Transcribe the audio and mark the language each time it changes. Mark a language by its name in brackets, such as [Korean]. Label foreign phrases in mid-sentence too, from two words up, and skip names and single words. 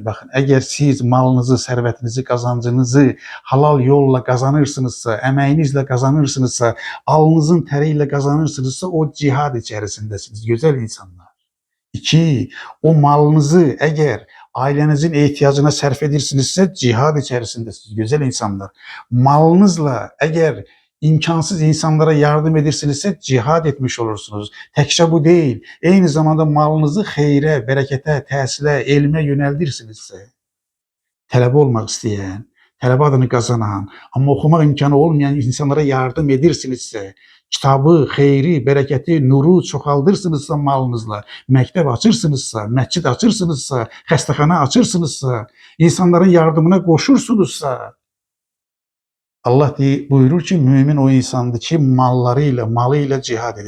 [Turkish] Bakın eğer siz malınızı, servetinizi, kazancınızı halal yolla kazanırsınızsa, emeğinizle kazanırsınızsa, alnınızın teriyle kazanırsınızsa o cihad içerisindesiniz. Güzel insanlar. İki, o malınızı eğer ailenizin ihtiyacına [Azerbaijani] sərf edirsinizsə cihad içərisindəsiniz, gözəl insanlar. Malınızla əgər imkansız insanlara yardım edirsinizsə cihad etmiş olursunuz. Təkcə bu deyil, eyni zamanda malınızı xeyrə, bərəkətə, təhsilə, elmə yönəldirsinizsə, tələbə olmaq istəyən, tələbə adını qazanan, amma oxumaq imkanı olmayan insanlara yardım edirsinizsə, kitabı, xeyri, bərəkəti, nuru çoxaldırsınızsa malınızla, məktəb açırsınızsa, məscid açırsınızsa, xəstəxana açırsınızsa, insanların yardımına qoşursunuzsa, Allah buyurur ki, mümin o insandır ki, malıyla cihad edir.